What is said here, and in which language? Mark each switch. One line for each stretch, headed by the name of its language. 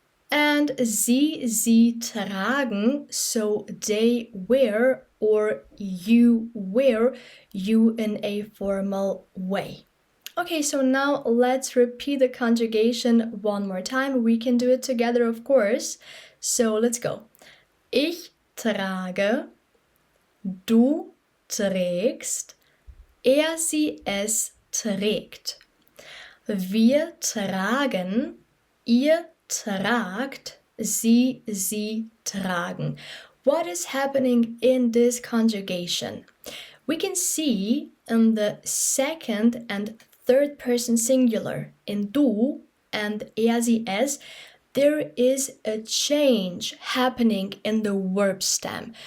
English: And
German: sie tragen,
English: so they wear or you wear, you in a formal way. Okay, so now let's repeat the conjugation one more time. We can do it together, of course. So let's go.
German: Ich trage, du trägst, sie, es trägt. Wir tragen, ihr tragt, sie tragen.
English: What is happening in this conjugation? We can see in the second and third person singular, in du and sie, es, there is a change happening in the verb stem.